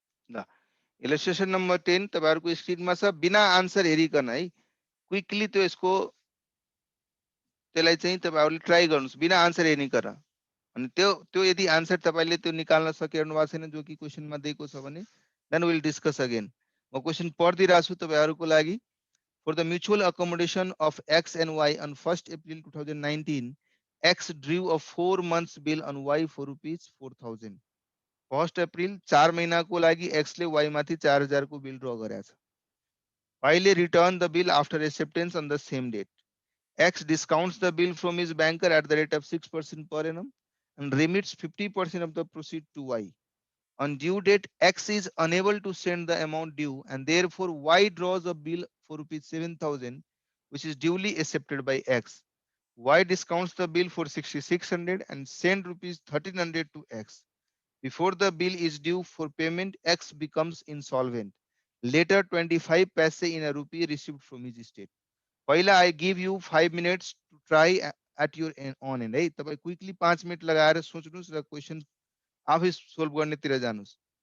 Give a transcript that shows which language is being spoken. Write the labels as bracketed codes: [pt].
[ne] ल इलस्ट्रेसन नम्बर 10 तपाईहरुको स्क्रिनमा छ। बिना आन्सर हेरिकन है क्विकली त्यो यसको त्यसलाई चाहिँ तपाईहरुले ट्राई गर्नुस् बिना आन्सर हेरिकन। अनि त्यो यदि आन्सर तपाईले त्यो निकाल्न सकिरहनु भएको छैन जो कि क्वेशनमा दिएको छ भने [en] Then will discuss again. [ne] म क्वेशन पढिदिरहेको छु तपाईहरुको लागि। [en] For the mutual accommodation of X and Y on 1st April 2019, X drew a 4 months bill on Y for rupees 4,000. [ne] 1st April 4 महीनाको लागि X ले Y माथि 4,000 को बिल ड्रा गरेको छ। [en] Y ले return the bill after acceptance on the same date. X discounts the bill from his banker at the rate of 6% per annum and remits 50% of the proceed to Y. On due date, X is unable to send the amount due and therefore Y draws a bill for rupees 7,000 which is duly accepted by X. Y discounts the bill for 6,600 and send rupees 1,300 to X. Before the bill is due for payment, X becomes insolvent. Later, 25 paise in a rupee received from his estate. [ne] पहिला [en] I give you 5 minutes to try at your own end है। [ne] तपाईं quickly 5 minute लगाएर सोच्नुस् र question आफै solve गर्नेतिर जानुस्।